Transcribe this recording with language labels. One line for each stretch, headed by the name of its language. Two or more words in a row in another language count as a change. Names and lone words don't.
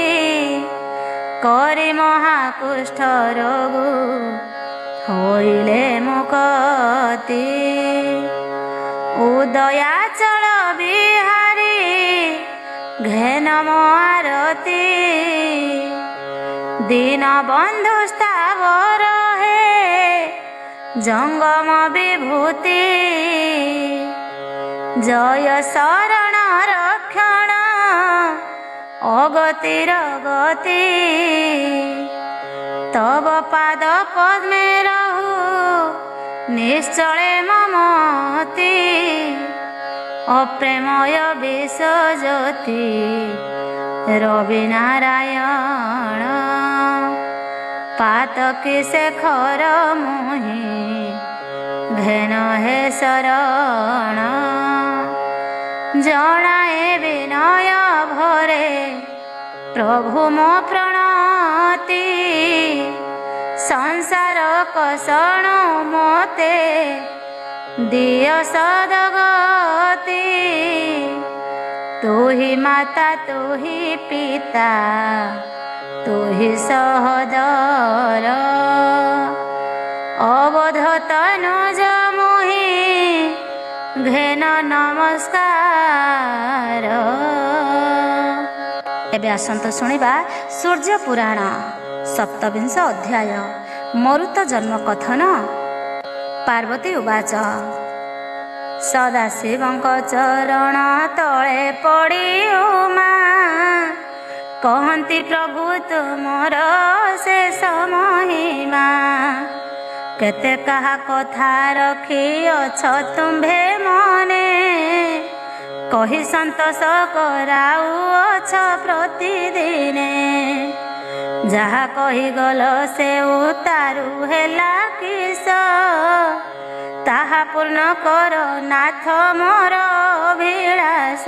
Odia: କରି ମହାକୁଷ୍ଠ ରୋଗ, ହୋଇଲେ ମୁକ୍ତି, ଉଦୟାଚଳ ବିହାରୀ, ଘେନମ ଆରତୀ, ଦୀନ ବନ୍ଧୁ ସ୍ଥାବର ହେ, ଜଙ୍ଗମ ବିଭୂତି, ଜୟ ଶରଣ ରକ୍ଷଣ, ଅଗତିର ଗତି, ତବ ପାଦ ପଦ୍ମେ ରହୁ, ନିଶ୍ଚଳେ ମମତି, ଅପ୍ରେମୟ ବିଷ ଜ୍ୟୋତି, ରବି ନାରାୟଣ, ପାତକୀ ଶେଖର ମୁହି, ଘେନ ହେ ଶରଣ, ଜଣାଏ ବିନୟ ଭ ପ୍ରଭୁ ମୋ ପ୍ରଣତି ସଂସାର କଷଣ ମୋତେ ଦିଅ ସଦଗତି ତୁ ହି ମାତା ତୁ ହି ପିତା ତୁ ହି ସହୋଦର ଅବଧ ତନୁଜ ମୁହି ଘେନ ନମସ୍କାର। ଏବେ ଆସନ୍ତ ଶୁଣିବା ସୂର୍ଯ୍ୟ ପୁରାଣ 27 ଅଧ୍ୟାୟ ମରୁତ ଜନ୍ମ କଥନ। ପାର୍ବତୀ ଉବାଚ ସଦାଶିବଙ୍କ ଚରଣ ତଳେ ପଡ଼ି ଉମା କହନ୍ତି ପ୍ରଭୁ ତୁମର ଶେଷ ମହିମା କେତେ କହା କଥା ରଖି ଅଛ ତୁମ୍ଭେ ମନେ କହି ସନ୍ତୋଷ କରାଉ ଅଛ ପ୍ରତିଦିନେ ଯାହା କହି ଗଲ ସେ ଉତାରୁ ହେଲା କିସ ତାହା ପୂର୍ଣ୍ଣ କର ନାଥ ମୋର ଅଭିଳାଷ।